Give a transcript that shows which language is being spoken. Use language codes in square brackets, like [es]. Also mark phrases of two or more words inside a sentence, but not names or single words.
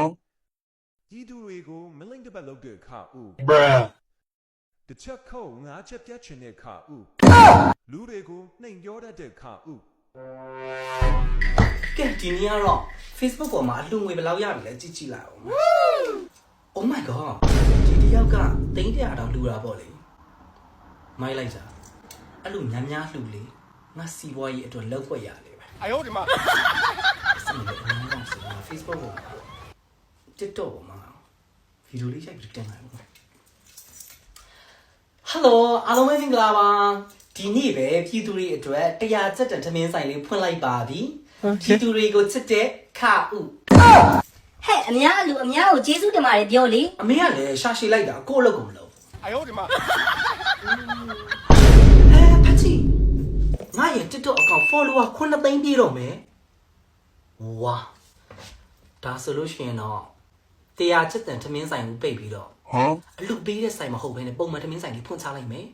[my] ဤသူတွေကိုမလိမ့်တစ်ပတ်လုပ်တဲ့ခါဦး Bruh. တစ်ချက်ခုတ်ငါးချက်ပြတ်ချင်တဲ့ခါဦးလူတွေကိုနှိမ်ပြောတတ်တဲ့ခါဦး ကဲဒီနေ့ကတော့ Facebook ပေါ်မှာအလှငွေဘယ်လောက်ရပြီလဲကြည့်ကြည့်လိုက်အောင် [en] Oh my god [my] ဒီတယောက်က300တောင်လှူတာပေါ့လေမိုက်လိုက်တာအဲ့လိုများများလှူလေငါစီပွားရေးအတွက်လောက်ွက်ရလေပဲ [zh] 哎呦我的妈 [my] စမလို့အများကြီးဆိုတာ Facebook ပေါ်မှာ TikTok ပေါ်မှာဗီဒီယိုလေးရိုက်ပြီးတင်လိုက်ပါ Hello အားလုံးပဲမင်္ဂလာပါဒီနေ့ပဲပြည်သူတွေအတွက်တရားစက်တန်ထမင်းဆိုင်လေးဖွင့်လိုက်ပါပြီပြည်သူတွေကိုချစ်တဲ့ခဥ ဟဲ့အများလူအများကိုကျေးဇူးတင်ပါတယ်ပြောလေ အမေကလည်းရှာရှည်လိုက်တာကိုယ့်အလုပ်ကိုမလုပ် [zh] 哎呦我的妈 [my] ဖတ်ချီငါရဲ့ TikTok [en] account follower [my] 9သိန်းပြည့်တော့မယ်ဝါဒါဆိုလို့ရှိရင်တော့တရားချစ်တဲ့ထမင်းဆိုင်ကိုပိတ်ပြီးတော့ Huh? အလူပေးတဲ့ဆိုင်မဟုတ်ဘဲနဲ့ပုံမှန်ထမင်းဆိုင်လေးဖွင့်ချလိုက်မယ်